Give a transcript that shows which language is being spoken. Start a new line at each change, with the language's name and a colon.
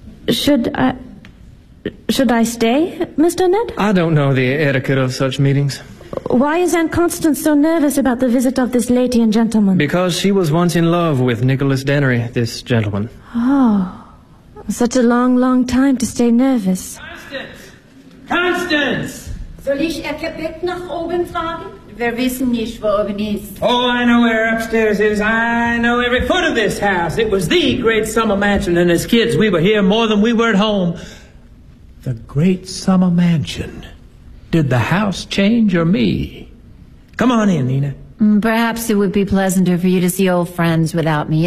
English: Should I stay, Mr. Ned? I don't know the etiquette of such meetings. Why is Aunt Constance so nervous about the visit of this lady and gentleman? Because she was once in love with Nicholas Dennery, this gentleman. Oh, such a long, long time to stay nervous. Constance! Constance!
German: Soll ich Herr Quebec nach oben fragen? Wir wissen nicht, wo oben ist.
English: Oh, I know where upstairs is. I know every foot of this house. It was the great summer mansion, and as kids, we were here more than we were at home. The great summer mansion. Did the house change or me? Come on in, Nina. Perhaps it would be pleasanter for you to see old friends without me.